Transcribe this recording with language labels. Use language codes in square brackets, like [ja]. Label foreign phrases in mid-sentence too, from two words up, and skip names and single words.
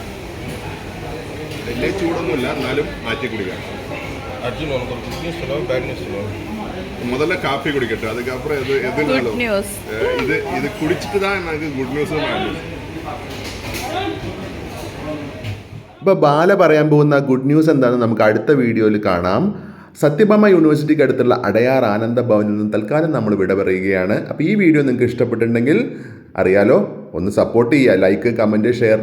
[ml] വലിയ ചൂടൊന്നുമില്ല, എന്നാലും ആറ്റി കുടിക്കാം. [ta] அர்ஜுன் உனக்கு ஒரு [en] good news [ta] சொல்லுவோம், [en] bad news [ta] சொல்லுவோம். முதல்ல காஃபி குடிக்கட்டும், அதுக்கப்புறம் எதுனாலும் இது குடிச்சிட்டு தான் எனக்கு [en] good news-um bad news. [ml] ഇപ്പോൾ ബാല പറയാൻ പോകുന്ന [en] good news [ml] എന്താണെന്ന് നമുക്ക് അടുത്ത വീഡിയോയിൽ കാണാം. സത്യഭാമ യൂണിവേഴ്സിറ്റിക്ക് അടുത്തുള്ള അടയാർ ആനന്ദ ഭവനിൽ നിന്ന് തൽക്കാലം നമ്മൾ വിട പറയുകയാണ്. അപ്പോൾ ഈ വീഡിയോ നിങ്ങൾക്ക് ഇഷ്ടപ്പെട്ടിട്ടുണ്ടെങ്കിൽ അറിയാലോ, ഒന്ന് സപ്പോർട്ട് ചെയ്യുക, [en] like, comment, [ml] ഷെയറിലൂടെ.